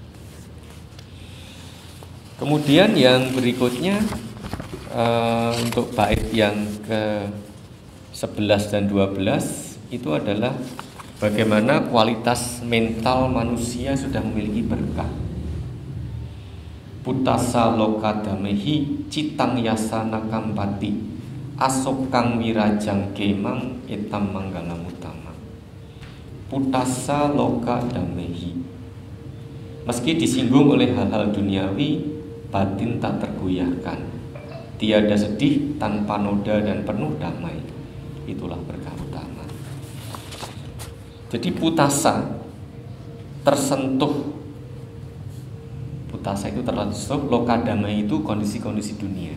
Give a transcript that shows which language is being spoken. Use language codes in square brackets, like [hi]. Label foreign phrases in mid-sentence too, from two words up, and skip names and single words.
[id] Kemudian yang berikutnya untuk bait yang ke 11 dan 12 itu adalah bagaimana kualitas mental manusia sudah memiliki berkah. [pi] Putasa loka damehi citang yasana kampati asokang wirajang kemang etam manggala mutama. Putasa loka damehi, [id] meski disinggung oleh hal-hal duniawi, batin tak tergoyahkan. Tiada sedih tanpa noda dan penuh damai. Itulah berkah utama. Jadi putasa tersentuh, putasa itu tersentuh, [pi] loka damai [id] itu kondisi-kondisi dunia.